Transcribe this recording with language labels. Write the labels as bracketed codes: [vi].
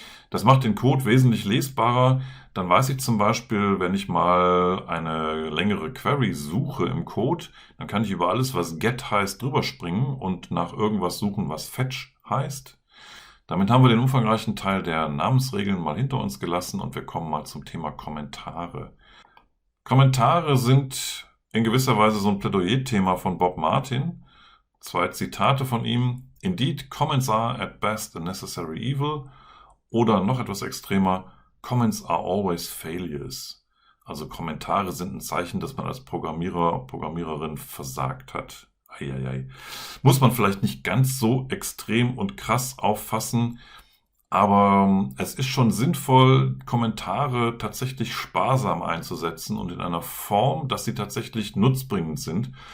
[de] Das macht den Code wesentlich lesbarer. Dann weiß ich zum Beispiel, wenn ich mal eine längere Query suche im Code, dann kann ich über alles, was get heißt, drüber springen und nach irgendwas suchen, was fetch heißt. Damit haben wir den umfangreichen Teil der Namensregeln mal hinter uns gelassen und wir kommen mal zum Thema Kommentare. Kommentare sind in gewisser Weise so ein Plädoyer-Thema von Bob Martin. 2 Zitate von ihm. [en] Indeed, comments are at best a necessary evil. [de] Oder noch etwas extremer, [en] Comments are always failures. [de] Also Kommentare sind ein Zeichen, dass man als Programmierer, Programmiererin versagt hat. Eieiei. Muss man vielleicht nicht ganz so extrem und krass auffassen, aber es ist schon sinnvoll, Kommentare tatsächlich sparsam einzusetzen und in einer Form, dass sie tatsächlich nutzbringend sind.